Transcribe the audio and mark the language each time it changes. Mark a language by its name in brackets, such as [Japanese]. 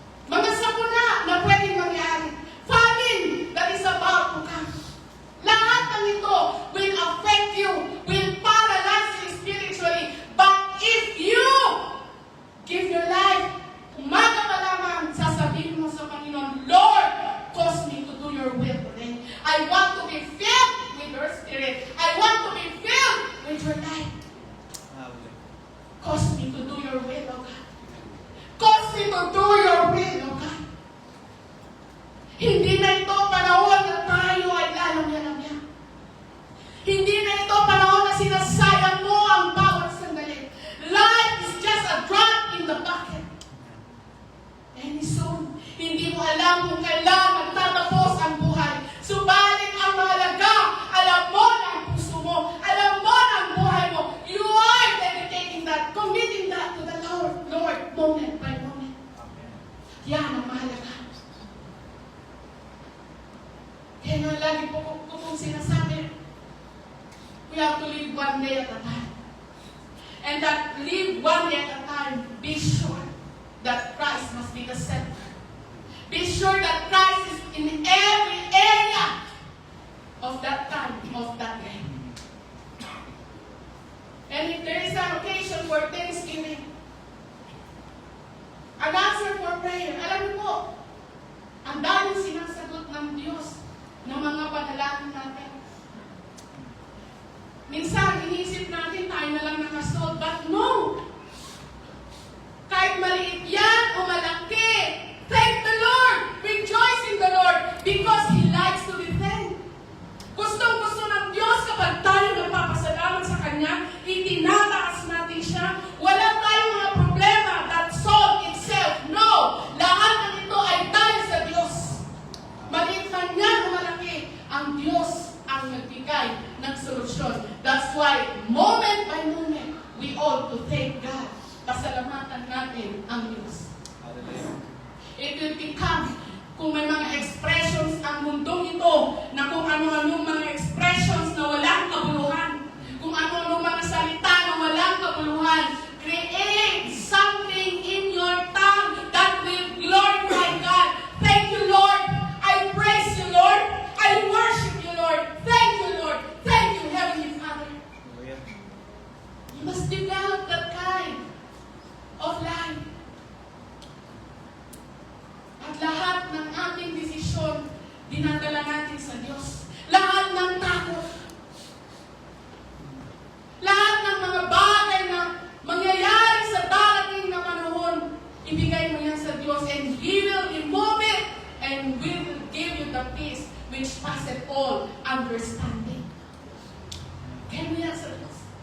[Filipino] Mga sakuna na pwedeng mangyari. [English] Famine that is about to come. [Filipino] Lahat ng ito [English] will affect you, will paralyze you spiritually. But if you give your life, [Filipino] umaga pa lamang, sasabihin mo sa Panginoon, [English] Lord, cause me to do your will today. I want to be filled with your spirit. I want to be filled with your life. Hallelujah. Cause me to do your will, O God. Cause me to do your will, O God. [Filipino] Hindi na ito panahon na tayo ay lalamya-lamya. Hindi na ito panahon na sinasayang mo ang bawat sandali. [English] Life is just a drop in the bucket. And soon, [Filipino] hindi mo alam kung kailan magtatapos ang buhay. Subalit ang mahalaga, alam mo na ang puso mo, alam mo na ang buhay mo. [English] You are dedicating that, committing that to the Lord, moment by moment. [Filipino] Yan ang mahalaga. Kaya nga lagi po kung sinasabi, [English] we have to live one day at a time. And that live one day at a time, be sure that Christ must be the center. Be sure that Christ is in every area of that time, of that day. And if there is an occasion for Thanksgiving, an answer for prayer, [Filipino] alam niyo po, ang daming sinasagot ng Diyos ng mga panalangin natin. Minsan, iniisip natin tayo na lang nakasold, [English] but no! [Filipino] Kahit maliit yan o malaki, [English] thank the Lord! Rejoice in the Lord because He likes to be thanked. [Filipino] Gustong-gusto ng Diyos kapag tayo nagpapasalamat sa Kanya, itinataas natin siya. Wala tayong mga problema [English] that solve itself. No! [Filipino] Lahat ng ito ay dahil sa Diyos. Maliit man yan o malaki, ang Diyos ang nagbigay ng solusyon. [English] That's why, moment by moment, we ought to thank God. [Filipino] Pasalamatan natin ang Diyos. Hallelujah. [English] It will become, [Filipino] kung may mga expressions ang mundong ito, na kung ano-anong mga expressions na walang kabuluhan, kung ano-anong mga salita na walang kabuluhan, [English] create something in your tongue that will glorify God. Thank you, Lord. I praise you, Lord. I worship you, Lord. Thank you, Lord. Thank you, Heavenly Father. Hallelujah. You must develop that kind of life. [Filipino] At lahat ng ating desisyon, dinadala natin sa Diyos. Lahat ng takot. Lahat ng mga bagay na mangyayari sa darating na panahon, ibigay mo yan sa Diyos [English] and He will remove it and will give you the peace which passeth all understanding. [Filipino] Kaya mo yan sa Diyos.